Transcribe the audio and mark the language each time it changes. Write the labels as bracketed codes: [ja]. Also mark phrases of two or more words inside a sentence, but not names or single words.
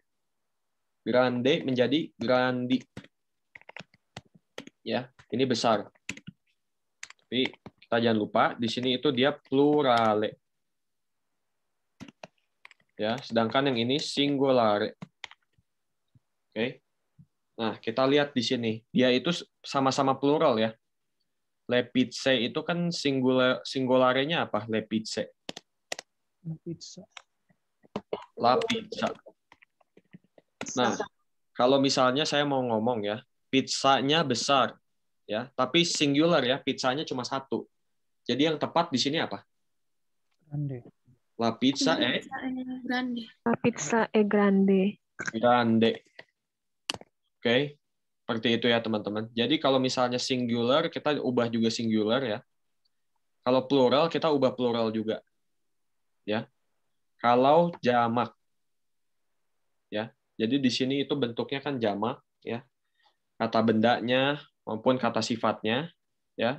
[id] Grande menjadi grandi. Ya, ini besar. Tapi kita jangan lupa di sini itu dia plurale. Ya, sedangkan yang ini singolare. Oke. Nah, kita lihat di sini. Dia itu sama-sama plural ya. [it] Le pizze [id] itu kan singularenya apa? [it] Le pizze. La pizza. [id] Nah, kalau misalnya saya mau ngomong ya, pizzanya besar ya, tapi singular ya, pizzanya cuma satu. Jadi yang tepat di sini apa? [it] Grande. La pizza è grande. La pizza è grande. Grande. [id] Oke. Seperti itu ya, teman-teman. Jadi kalau misalnya singular, kita ubah juga singular ya. Kalau plural, kita ubah plural juga. Ya. Kalau jamak. Ya. Jadi di sini itu bentuknya kan jamak ya. Kata bendanya maupun kata sifatnya ya.